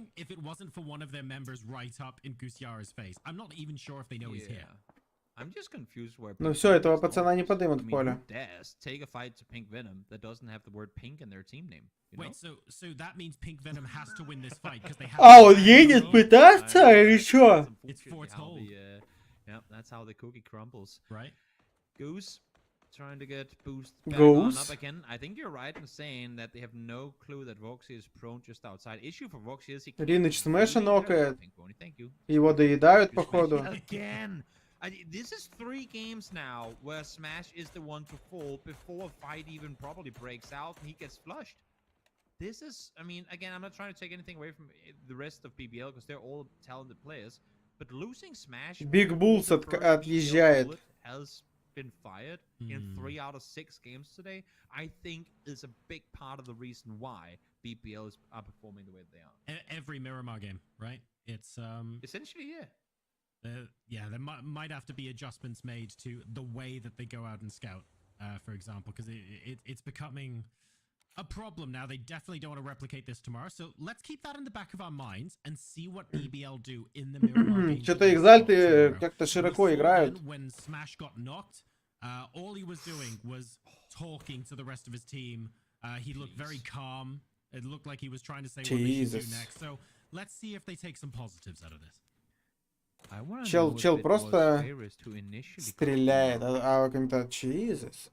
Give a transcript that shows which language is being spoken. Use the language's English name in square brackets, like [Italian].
[English] If it wasn't for one of their members right up in Gusiara's face. I'm not even sure if they know he's here. I'm just confused where. [Russian] Ну все, этого пацана не подымут в поле. [English] Take a fight to Pink Venom that doesn't have the word pink in their team name. Wait, so that means Pink Venom has to win this fight because they have. [Russian] А он едет пытаться или что? [English] It's foretold. Yeah, that's how the cookie crumbles. Right. Goose trying to get boost back on up again. I think you're right in saying that they have no clue that Voxy is prone just outside. Issue for Voxy is he. [Russian] Рыныч смеша нокает. Его доедают, походу. [English] Again. This is 3 games now where Smash is the one to fall before a fight even probably breaks out and he gets flushed. This is, I mean, again, I'm not trying to take anything away from the rest of BBL because they're all talented players, but losing Smash [Russian] Big Bulls отъезжает. [English] Has been fired in 3 out of 6 games today. I think is a big part of the reason why BBL are performing the way they are. Every Miramar game, right? It's essentially, yeah. There might have to be adjustments made to the way that they go out and scout, for example, because it's becoming a problem now. They definitely don't want to replicate this tomorrow. So let's keep that in the back of our minds and see what BBL do in the Miramar game. [Russian] Что-то экзальты как-то широко играют. [English] When Smash got knocked, all he was doing was talking to the rest of his team. He looked very calm. It looked like he was trying to say what they should do next. So let's see if they take some positives out of this. [Russian] Чел просто стреляет, а комментарий Jesus.